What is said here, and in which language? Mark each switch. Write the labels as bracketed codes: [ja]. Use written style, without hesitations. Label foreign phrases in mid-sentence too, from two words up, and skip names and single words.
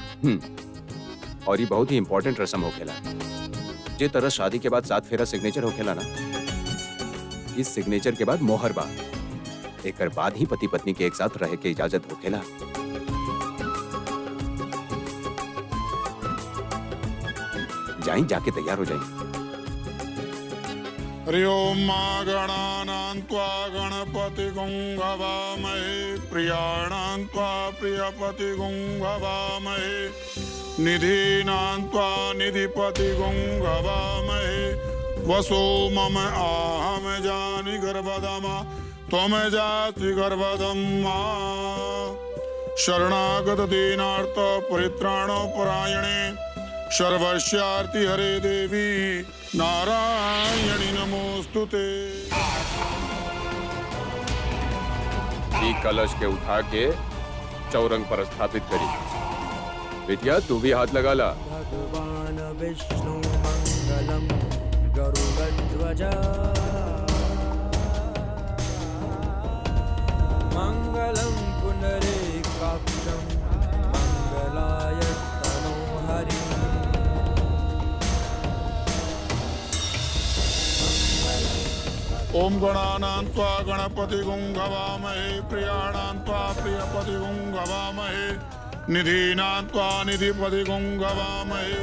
[bho] और ये बहुत ही इम्पोर्टेंट रस्म होखेला। जे तरह शादी के बाद 7 फेरा सिग्नेचर होखेला ना, इस सिग्नेचर के बाद मोहर बा। एकर बाद ही पति पत्नी के एक साथ रहे के इजाजत होखेला। जाई, जाके तैयार हो जाई। [sa] हरि ओम मा गणानां त्वा गणपतिगुं हवामहे, प्रियाणां त्वा प्रियपतिगुं हवामहे, निधीनां त्वा निधिपतिगुं हवामहे। वसो मम आहम जानि गर्भदमा, त्वम जाति गर्भदं मा। शरणागत दीनार्थ परित्राण परायणे, सर्वस्यार्ति हरे देवी नारायणी नमोस्तुते। [bho] ई कलश के उठा के चौरंग पर स्थापित करी। बिटिया तू भी हाथ लगा ला। [sa] भगवान विष्णु मंगलम गरुड़ध्वज मंगलम पुनरेकाक्षम मंगलाय तनोहरि। ओम गणानां त्वा गणपतिगुं हवामहे, प्रियाणां त्वा प्रियपतिगुं हवामहे, निधीनां त्वा निधिपतिगुं हवामहे।